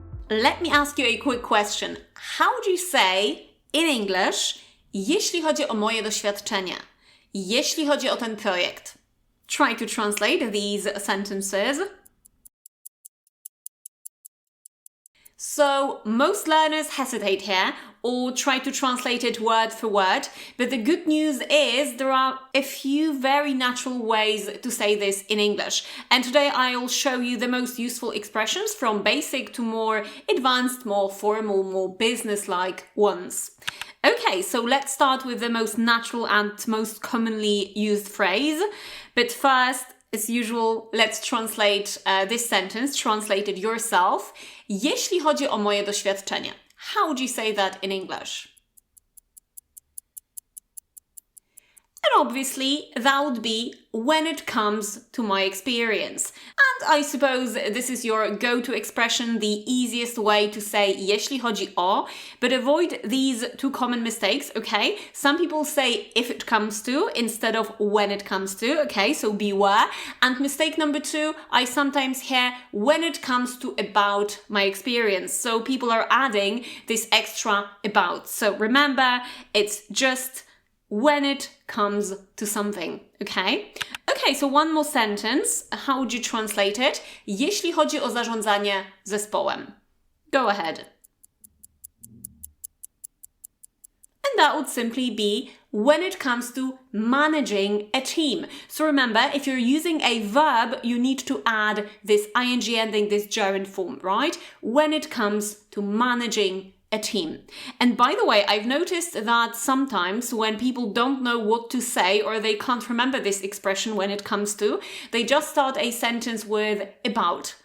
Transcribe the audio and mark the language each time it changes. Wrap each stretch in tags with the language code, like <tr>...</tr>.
<en>let me ask you a quick question. How would you say in English,</en> <pl>jeśli chodzi o moje doświadczenia, jeśli chodzi o ten projekt?</pl> <en>Try to translate these sentences. So most learners hesitate here or try to translate it word for word, but the good news is there are a few very natural ways to say this in English. And today I'll show you the most useful expressions from basic to more advanced, more formal, more business-like ones. Okay, so let's start with the most natural and most commonly used phrase. But first, as usual, let's translate this sentence, translate it yourself.</en> <pl>Jeśli chodzi o moje doświadczenia.</pl> <en>How would you say that in English? And obviously, that would be when it comes to my experience. And I suppose this is your go-to expression, the easiest way to say</en> <pl>jeśli chodzi o,</pl> <en>but avoid these two common mistakes, okay? Some people say if it comes to instead of when it comes to, okay? So beware. And mistake number 2, I sometimes hear when it comes to about my experience. So people are adding this extra about. So remember, it's just when it comes to something, okay? Okay, so one more sentence. How would you translate it?</en> <pl>Jeśli chodzi o zarządzanie zespołem.</pl> <en>Go ahead. And that would simply be when it comes to managing a team. So remember, if you're using a verb, you need to add this ing ending, this gerund form, right? When it comes to managing a team. And by the way, I've noticed that sometimes when people don't know what to say or they can't remember this expression when it comes to, they just start a sentence with about.</en>